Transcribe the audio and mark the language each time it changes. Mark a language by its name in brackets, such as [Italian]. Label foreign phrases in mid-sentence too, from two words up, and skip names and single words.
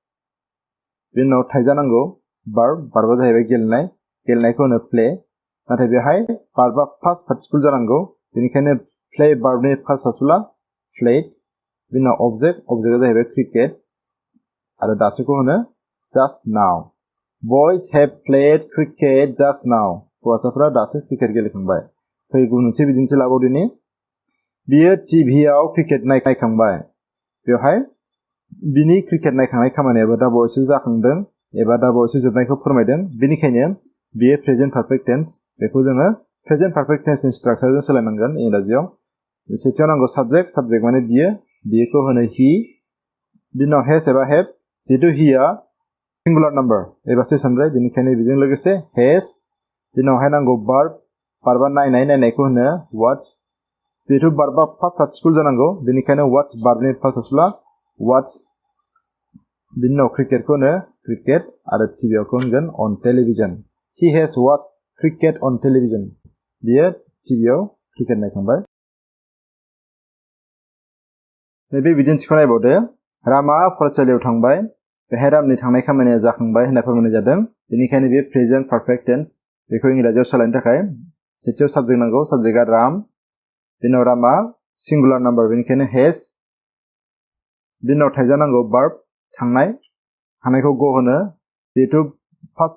[Bodo] बेनि उनाव थाइजा नांगौ भार्ब, भार्बआ जाहैबाय गेलेनाय, गेलेनायखौ होनो प्ले। नाथाय बेहाय भार्बआ [English] first participle [Bodo] जानांगौ, बेनिखायनो प्ले भार्बनि [English] first participleआ [Bodo] प्लेड। बेनि उनाव ऑब्जेक्ट, ऑब्जेक्टआ जाहैबाय क्रिकेट आरो दासोखौ होनो [English] just now. Boys have played cricket just now. [Bodo] हौवासाफोरा दासो क्रिकेट गेलेखांबाय। फै गुबुन मोनसे बिदिन्थि लाबावदिनि। बियो टिभिआव क्रिकेट नायखांबाय। बेवहाय बिनि क्रिकेट नायखांनाय खामानियाबो दा बावैसो जाखांदों एबा दा बावैसो जोबनायखौ फोरमायदों, बेनिखायनो बियो [English] present perfect tense. [Bodo] बेखौ जोङो [English] present perfect tenseनि [Bodo] स्ट्राक्चारजों सोलायनांगोन इंराजियाव। सेथियाव नांगौ साबजेक्ट, साबजेक्ट माने बियोखौ होनो हि। बिनि उनाव हेज एबा हेभ, जिहेतु हिया [English] singular number [Bodo] एबा से सानद्राय, बेनिखायनो बेजों लोगोसे हेज। बिनि उनावहाय नांगौ भार्ब, बारबा नायनायखौ होनो watch जिहेतु बारबा [English] past participle [Bodo] जानांगौ बेनिखायनो watch बारबनि [English] past participle [Bodo] watch बिनि उनाव क्रिकेटखौ होनो क्रिकेट आरो टिभिखौ होनगोन [English] on television he has watched cricket on television [Bodo] बियो टिभिआव क्रिकेट नायखांबाय नैबे बिदिन्थिखौ नायबावदो रामा फरायसालियाव थांबाय बेहाय रामनि थांनाय खामानिया जाखांबाय होनना फोरमायनाय जादों बेनिखायनो बे प्रेजेन्ट [English] perfect tense [Bodo] बेखौ इंराजियाव सोलायनो थाखाय सेथियाव साबजेक्ट नांगौ साबजेक्टआ राम बिनि उनाव रामा [English] singular number [Bodo] बेनिखायनो हेज बिनि उनाव थाइजा नांगौ बार्ब थांनाय थांनायखौ गो होनो जिहेतु फार्स्ट